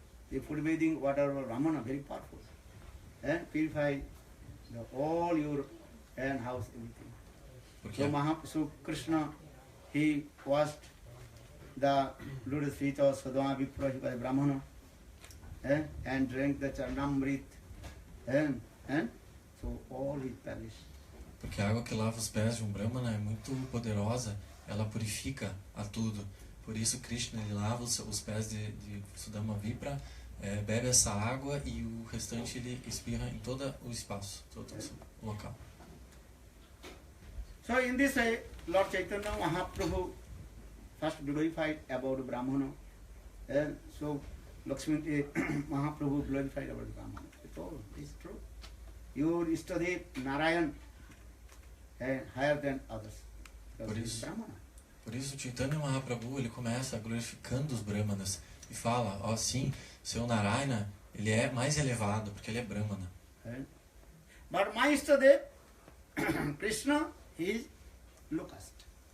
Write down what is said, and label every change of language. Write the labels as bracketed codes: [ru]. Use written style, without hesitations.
[en] The food bathing water of Ramana very powerful. Purify all your house, everything. [pt] Porque [en] So Krishna, he washed the lotus feet of Sudama Vipra, he was a Brahmana, and drank the Charnamrit, and so all his palace. [pt] Porque a água que lava os pés de um Brahmana é muito poderosa, ela purifica a tudo. Por isso Krishna ele lava os pés de Sudama Vipra, bebe essa água e o restante ele espirra em todo o espaço, todo o local. [en] So in this way, Lord Chaitanya Mahaprabhu first glorified about Brahmana, and so Lakshmi Mahaprabhu glorified about Brahmana. It's all, it's true. Your Istadev Narayan higher than others. Because he's Brahmana. [pt] Por isso Chaitanya Mahaprabhu ele começa glorificando os Brahmanas e fala, sim, seu Narayana ele é mais elevado porque ele é Brahmana. [en] But my Istadev Krishna, he is low caste.